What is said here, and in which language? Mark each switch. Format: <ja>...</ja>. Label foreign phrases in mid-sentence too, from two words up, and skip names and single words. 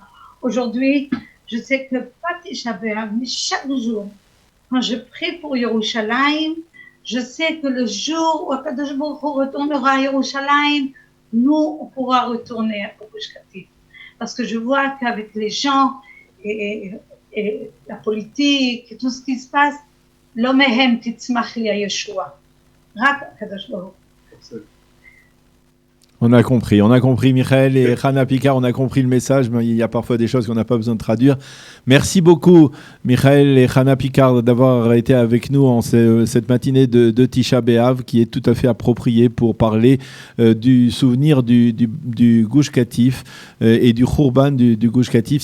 <fr>Aujourd'hui, je sais que pas Tisha B'Av, mais chaque jour, quand je prie pour Yerushalayim, je sais que le jour où</fr> <he>הקדוש ברוך הוא</he> <fr>retournera à Yerushalayim, nous, on pourra retourner au Gush Katif. Parce que je vois qu'avec les gens et la politique et tout ce qui se passe,</fr> <he>לא מהם תצמח לי הישועה, רק הקדוש ברוך הוא.</he> <fr>On a compris, Michael et Hana Picard, on a compris le message, mais il y a parfois des choses qu'on n'a pas besoin de traduire. Merci beaucoup, Michael et Hana Picard, d'avoir été avec nous en cette matinée de Tisha B'Av, qui est tout à fait appropriée pour parler du souvenir du Gush Katif et du Khurban du Gush Katif.</fr>